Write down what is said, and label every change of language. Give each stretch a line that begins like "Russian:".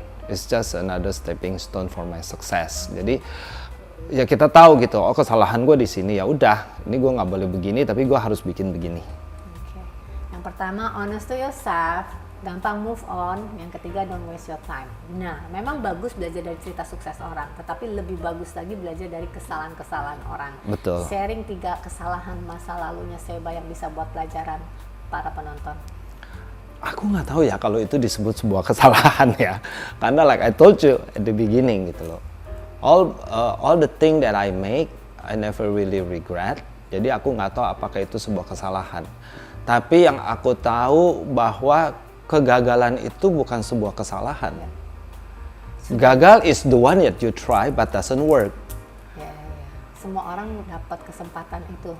English: It's just another stepping stone for my success.
Indonesian: Jadi ya kita tahu gitu, oh kesalahan gue di sini, ya udah, ini gue nggak boleh begini, tapi gue harus bikin begini.
English: Okay.
Indonesian: Yang pertama
English: honest to yourself, gampang move on.
Indonesian: Yang ketiga
English: don't waste your time.
Indonesian: Nah, memang bagus belajar dari cerita sukses orang, tetapi lebih bagus lagi belajar dari kesalahan-kesalahan orang. Betul. Sharing 3 kesalahan masa lalunya Seba yang bisa buat pelajaran para penonton. Aku nggak tahu ya kalau itu disebut sebuah kesalahan ya, karena
English: like I told you at the beginning
Indonesian: gitu loh.
English: All the thing that I make, I never really regret.
Indonesian: Jadi aku nggak tahu apakah itu sebuah kesalahan. Tapi yang aku tahu bahwa kegagalan itu bukan sebuah kesalahan.
English: Gagal is the one that you try but doesn't work.
Indonesian: semua orang dapat kesempatan itu.